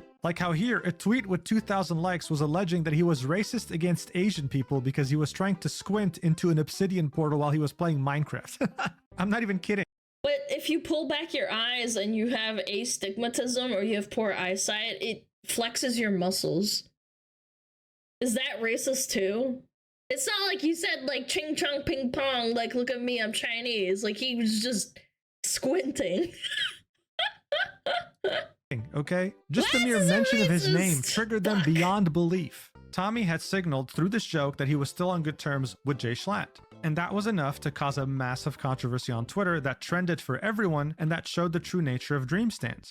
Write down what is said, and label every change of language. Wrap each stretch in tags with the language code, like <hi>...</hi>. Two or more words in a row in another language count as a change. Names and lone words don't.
<en>Like how here, a tweet with 2,000 likes was alleging that he was racist against Asian people because he was trying to squint into an obsidian portal while he was playing Minecraft. I'm not even kidding. But if you pull back your eyes and you have astigmatism or you have poor eyesight, it flexes your muscles. Is that racist too? It's not like you said, like, ching chong ping pong, like, look at me, I'm Chinese. Like, he was just squinting. Okay? Just the mere mention of his name triggered them beyond belief. Tommy had signaled through this joke that he was still on good terms with J-Schlatt. And that was enough to cause a massive controversy on Twitter that trended for everyone and that showed the true nature of Dream stans.</en>